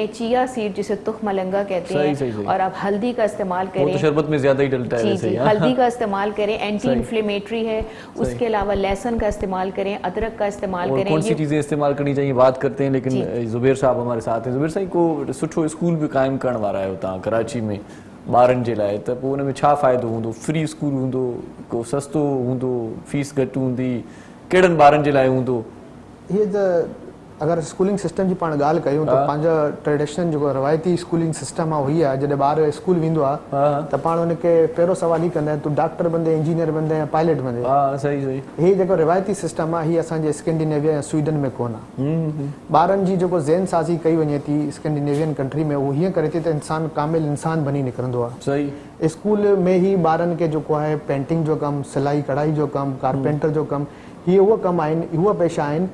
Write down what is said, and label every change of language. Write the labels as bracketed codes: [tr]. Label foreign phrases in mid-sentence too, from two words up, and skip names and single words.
[en] chia seed [ur] جسے تخم ملنگا کہتے ہیں, اور آپ ہلدی کا استعمال کریں. وہ تو شربت میں زیادہ ہی ڈلتا ہے. جی ہلدی کا استعمال کریں, اینٹی انفلیمیٹری ہے. اس کے علاوہ لہسن کا استعمال کریں, ادرک کا استعمال کریں. کون سی چیزیں استعمال کرنی چاہیے بات کرتے ہیں, لیکن زبیر صاحب ہمارے ساتھ ہیں. زبیر صاحب کو سٹھو اسکول بھی قائم کرنے والا ہے ہوتا کراچی میں [sd] ॿारनि जे लाइ, त पोइ हुन में छा फ़ाइदो हूंदो? फ्री स्कूल हूंदो, को सस्तो हूंदो, फीस घटि हूंदी, कहिड़नि ॿारनि जे लाइ हूंदो? ये अगर [en] schooling system [sd] जी पाण ॻाल्हि कयूं त पंहिंजा ट्रेडिशनल जेको रवायती [en] schooling system [sd] आहे उही आहे. जॾहिं ॿार स्कूल वेंदो आहे त पाण हुनखे पहिरियों सवाल ई कंदा आहिनि तूं डॉक्टर बंदे, इंजीनियर बंदे या पायलट बंदे. सही सही. हीअ जेको रिवायती सिस्टम आहे हीअ असांजे स्कैंडिनेविया या स्वीडन में कोन आहे. ॿारनि जी जेको ज़हन साज़ी कई वञे थी [en] Scandinavian country [sd] में, उहो हीअं करे थी त इंसान कामिल इंसान बनी निकिरंदो आहे. सही. स्कूल में ई ॿारनि खे जेको आहे पेंटिंग जो कमु, सिलाई कढ़ाई जो कमु, कारपेंटर जो कमु, हीअ उहो कमु आहिनि, उहा पेशा आहिनि.